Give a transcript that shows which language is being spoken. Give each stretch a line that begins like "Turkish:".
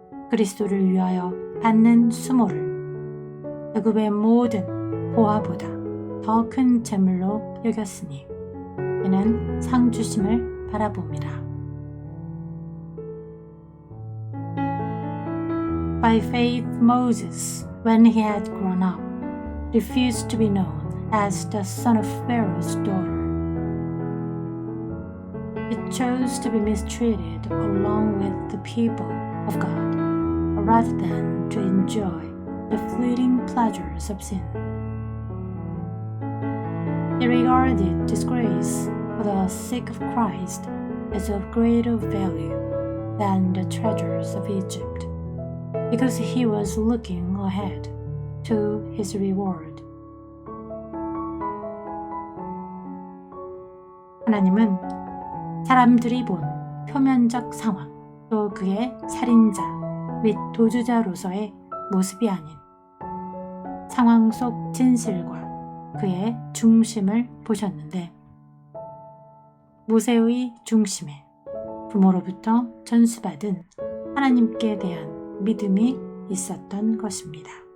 Korean: 그리스도를 위하여 받는 수모를 애굽의 모든 보화보다 더 큰 재물로 여겼으니 이는 상 주심을 바라봅니다.
English: By faith Moses, when he had grown up, refused to be known as the son of Pharaoh's daughter. He chose to be mistreated along with the people of God, rather than to enjoy the fleeting pleasures of sin. He regarded disgrace for the sake of Christ as of greater value than the treasures of Egypt, because he was looking ahead to his reward.
Korean: 하나님은 사람들이 본 표면적 상황, 또 그의 살인자 및 도주자로서의 모습이 아닌 상황 속 진실과 그의 중심을 보셨는데 모세의 중심에 부모로부터 전수받은 하나님께 대한 믿음이 있었던 것입니다.